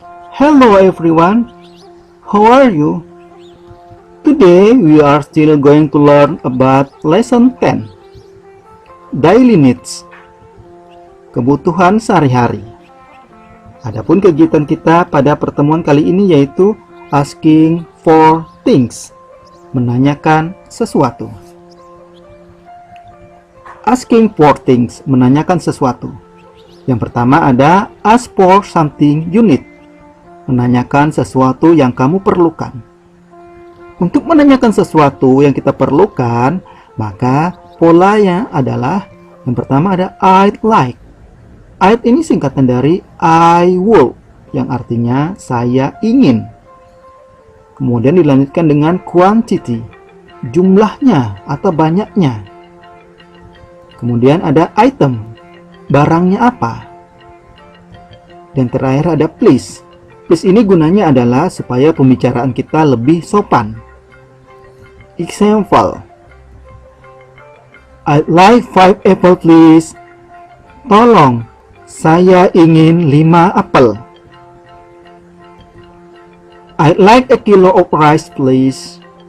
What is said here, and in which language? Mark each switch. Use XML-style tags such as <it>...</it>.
<en>Hello everyone, how are you? Today we are still going to learn about lesson 10, Daily Needs,</en> <id>kebutuhan sehari-hari. Adapun kegiatan kita pada pertemuan kali ini yaitu</id> <en>asking for things,</en> <id>menanyakan sesuatu.</id> <en>Asking for things,</en> <id>menanyakan sesuatu. Yang pertama ada</id> <en>ask for something you need,</en> <id>menanyakan sesuatu yang kamu perlukan. Untuk menanyakan sesuatu yang kita perlukan, maka polanya adalah yang pertama ada I'd like. I'd ini singkatan dari I would, yang artinya saya ingin. Kemudian dilanjutkan dengan quantity, jumlahnya atau banyaknya. Kemudian ada item, barangnya apa. Dan terakhir ada please. Please ini gunanya adalah supaya pembicaraan kita lebih sopan.</id> <en>Example, I'd like 5 apple please.</en> <id>Tolong, saya ingin 5 apel.</id> <en>I'd like a kilo of rice please.</en>